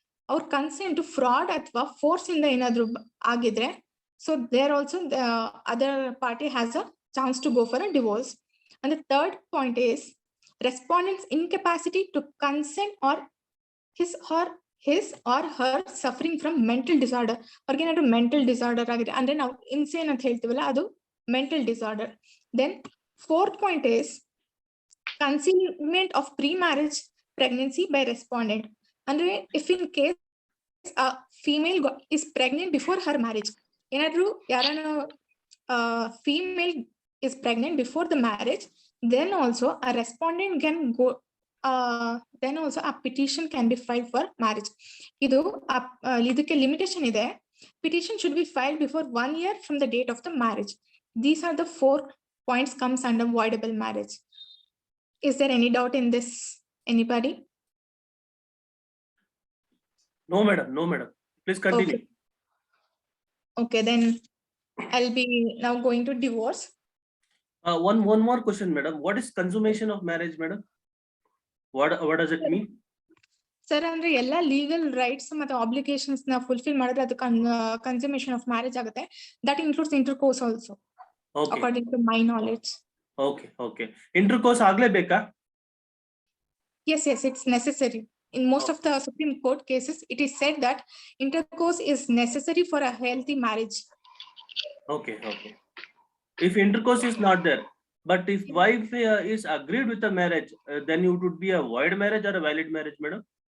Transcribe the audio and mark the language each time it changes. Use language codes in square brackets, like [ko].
[en] Our consent to fraud athwa force [kn] inda enadru agidre, [en] so there also the other party has a chance to go for a divorce. And the third point is respondent's incapacity to consent or his or her suffering from mental disorder. [kn] ಅವ್ರಿಗೆ ಏನಾದ್ರು mental disorder ಆಗಿದೆ ಅಂದ್ರೆ ನಾವು insane ಅಂತ ಹೇಳ್ತೀವಲ್ಲ ಅದು mental disorder. [en] Then fourth point is concealment of pre marriage pregnancy by respondent. ಅಂದ್ರೆ if in case female is pregnant before her marriage, [kn] ಏನಾದ್ರು ಯಾರನ್ನ [en] Female is pregnant before the marriage, then also a respondent can go, then also a petition can be filed for marriage. [kn] ಇದು ಇದಕ್ಕೆ limitation ಇದೆ. [en] Petition should be filed before 1 year from the date of the marriage. These are the 4 points comes under voidable marriage. Is there any doubt in this? Anybody? No, madam. Please continue. Okay, then I'll be now going to divorce. One more question, madam. What is consummation of marriage, madam? What does it mean? [kn] Sir ಅಂದ್ರೆ ಎಲ್ಲಾ legal rights ಮತ್ತೆ obligations ನ fulfil ಮಾಡಿದ್ರೆ ಅದು ಕನ್ಸಮೇಷನ್ of marriage ಆಗುತ್ತೆ. [en] That includes intercourse also, according to my knowledge. Okay. [kn] Intercourse ಆಗ್ಲೇಬೇಕಾ? [en] Yes, it's necessary. In most of the Supreme Court cases, it is said that intercourse is necessary for a healthy marriage. Okay. If intercourse is not there, but if wife is agreed with the marriage, then it would be a void marriage or a valid marriage, madam?